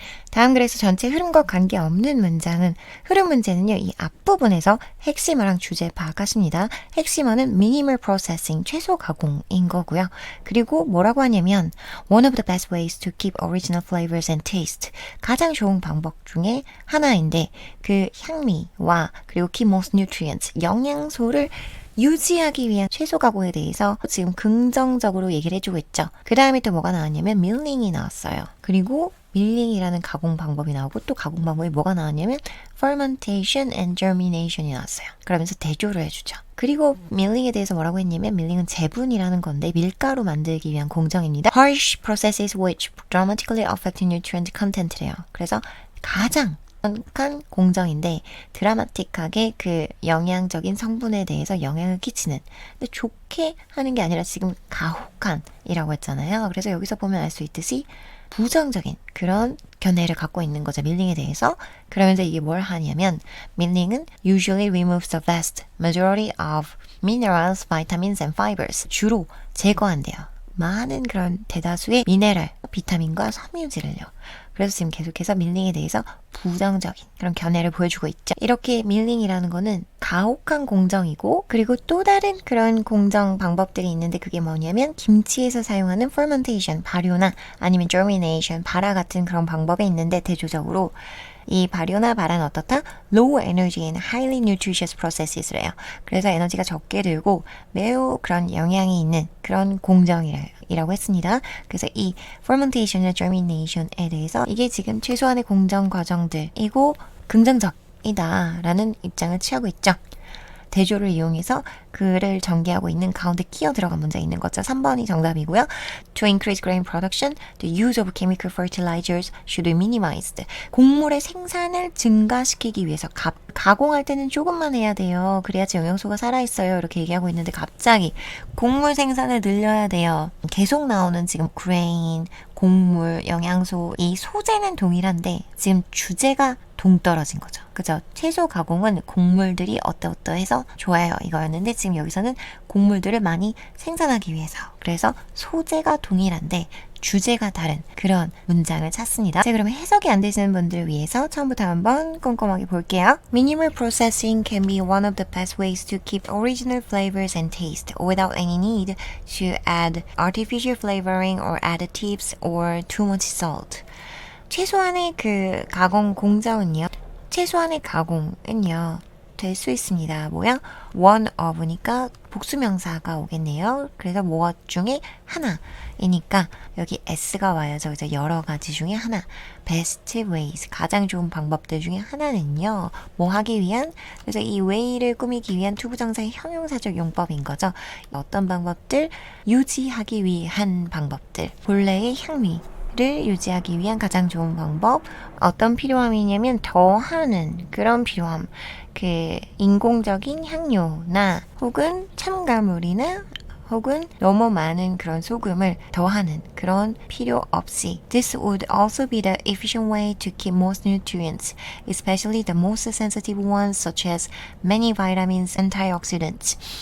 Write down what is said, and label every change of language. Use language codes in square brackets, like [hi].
[ko] 다음 글에서 전체 흐름과 관계없는 문장은 흐름 문제는요. 이 앞부분에서 핵심어랑 주제 파악하십니다. 핵심어는 [en] minimal processing, [ko] 최소 가공인 거고요. 그리고 뭐라고 하냐면 [en] one of the best ways to keep original flavors and taste. [ko] 가장 좋은 방법 중에 하나인데 그 향미와 그리고 [en] keep most nutrients, [ko] 영양소를 유지하기 위한 최소 가공에 대해서 지금 긍정적으로 얘기를 해주고 있죠. 그 다음에 또 뭐가 나왔냐면 milling이 나왔어요. 그리고 밀링이라는 가공 방법이 나오고 또 가공 방법이 뭐가 나왔냐면 [en] fermentation and germination [ko] 이 나왔어요. 그러면서 대조를 해주죠. 그리고 밀링에 대해서 뭐라고 했냐면 밀링은 재분이라는 건데 밀가루 만들기 위한 공정입니다. [en] Harsh processes which dramatically affect nutrient content래요. [ko] 그래서 가장 한 공정인데 드라마틱하게 그 영양적인 성분에 대해서 영향을 끼치는, 근데 좋게 하는 게 아니라 지금 가혹한이라고 했잖아요. 그래서 여기서 보면 알 수 있듯이 부정적인 그런 견해를 갖고 있는 거죠. 밀링에 대해서. 그러면서 이게 뭘 하냐면 밀링은 [en] usually removes the vast majority of minerals, vitamins and fibers. [ko] 주로 제거한대요. 많은 그런 대다수의 미네랄, 비타민과 섬유질을요. 그래서 지금 계속해서 밀링에 대해서 부정적인 그런 견해를 보여주고 있죠. 이렇게 밀링이라는 거는 가혹한 공정이고, 그리고 또 다른 그런 공정 방법들이 있는데 그게 뭐냐면 김치에서 사용하는 fermentation, 발효나 아니면 germination, 발화 같은 그런 방법이 있는데 대조적으로 이 발효나 발화는 어떻다? [en] Low energy and highly nutritious processes래요. [ko] 그래서 에너지가 적게 들고 매우 그런 영양이 있는 그런 공정이라고 했습니다. 그래서 이 fermentation이나 germination에 대해서 이게 지금 최소한의 공정 과정들이고 긍정적이다라는 입장을 취하고 있죠. 대조를 이용해서 그를 전개하고 있는 가운데 끼어 들어간 문제 있는 거죠. 3번이 정답이고요. [en] To increase grain production, the use of chemical fertilizers should be minimized. [ko] 곡물의 생산을 증가시키기 위해서 가공할 때는 조금만 해야 돼요. 그래야지 영양소가 살아있어요. 이렇게 얘기하고 있는데 갑자기 곡물 생산을 늘려야 돼요. 계속 나오는 지금 grain, 곡물, 영양소, 이 소재는 동일한데 지금 주제가 동떨어진 거죠. 그죠? 채소 가공은 곡물들이 어떠어떠해서 좋아요 이거였는데 지금 여기서는 곡물들을 많이 생산하기 위해서, 그래서 소재가 동일한데 주제가 다른 그런 문장을 찾습니다. 자, 그러면 해석이 안 되시는 분들을 위해서 처음부터 한번 꼼꼼하게 볼게요. [en] Minimal processing can be one of the best ways to keep original flavors and taste without any need to add artificial flavoring or additives or too much salt. [ko] 최소한의 그 가공 공정은요. 최소한의 가공은요. 될 수 있습니다. 뭐야? [en] one of [ko] 니까 복수명사가 오겠네요. 그래서 무엇 중에 하나이니까 여기 s가 와야죠. 그래서 여러 가지 중에 하나. [en] best ways, [ko] 가장 좋은 방법들 중에 하나는요. 뭐 하기 위한? 그래서 이 way를 꾸미기 위한 투부정사의 형용사적 용법인 거죠. 어떤 방법들? 유지하기 위한 방법들. 본래의 향미 를 유지하기 위한 가장 좋은 방법. 어떤 필요함이냐면 더하는 그런 필요함. 그 인공적인 향료나 혹은 첨가물이나 혹은 너무 많은 그런 소금을 더하는 그런 필요 없이. [en] This would also be the efficient way to keep most nutrients, especially the most sensitive ones such as many vitamins and antioxidants.